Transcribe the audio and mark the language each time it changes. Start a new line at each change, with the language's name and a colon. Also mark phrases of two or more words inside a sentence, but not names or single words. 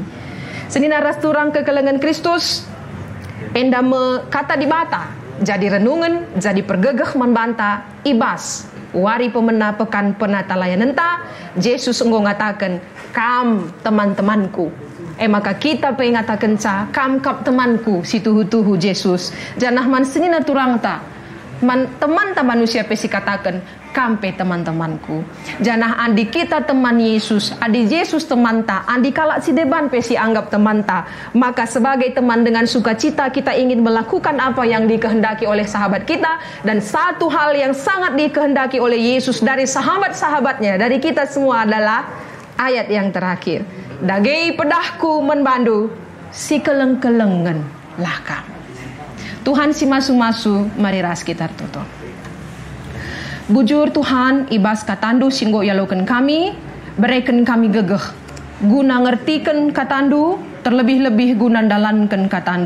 Batak Karo: Senina rasturang kekelengan Kristus enda kata di bata. Jadi renungan, jadi pergegeh membanta ibas. Wari pemena pekan penata layanan ta, Yesus enggo ngatakan, kam teman-temanku. Maka kita pengatakan ca, kam kap temanku, si tuhu-tuhu Yesus. Janah man senina turang ta, man teman-teman manusia pesi katakan, kampe teman-temanku. Janah andi kita teman Yesus, adi Yesus teman ta, andi kalak si deban pesi anggap teman ta.
Indonesian: Maka sebagai teman dengan sukacita kita ingin melakukan apa yang dikehendaki oleh sahabat kita, dan satu hal yang sangat dikehendaki oleh Yesus dari sahabat-sahabatnya, dari kita semua adalah ayat yang terakhir.
Batak Karo: Dagei pedahku menbandu, si keleng-kelengen lakam. Tuhan si masu-masu, mari ras kita tutup. Bujur Tuhan, ibas katandu singgo yalokan kami,
Indonesian: berikan kami
Batak Karo: gegeh, guna ngertikan katandu, terlebih-lebih guna dalankan katandu.